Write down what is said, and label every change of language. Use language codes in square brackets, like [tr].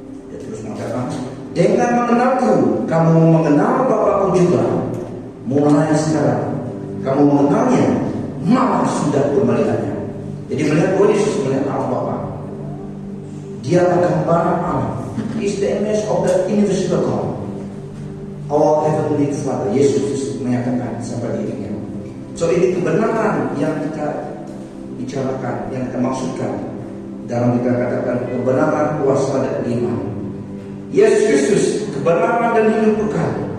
[id] Dia terus mengatakan, dengan mengenalku, kamu mengenal Bapakku juga. Mulai sekarang, kamu mengenalnya, malah sudah pun melihatnya. Jadi melihat Yesus, melihat Allah Bapa. Dia gambaran Allah. [en] He is the image of the invisible God. Our heavenly Father. [id] Yesus menyatakan sampai dirinya. So ini kebenaran yang kita bicarakan, yang kita maksudkan dalam kita katakan kebenaran, kuasa, dan iman. Yesus Kristus, kebenaran dan hidup kekal.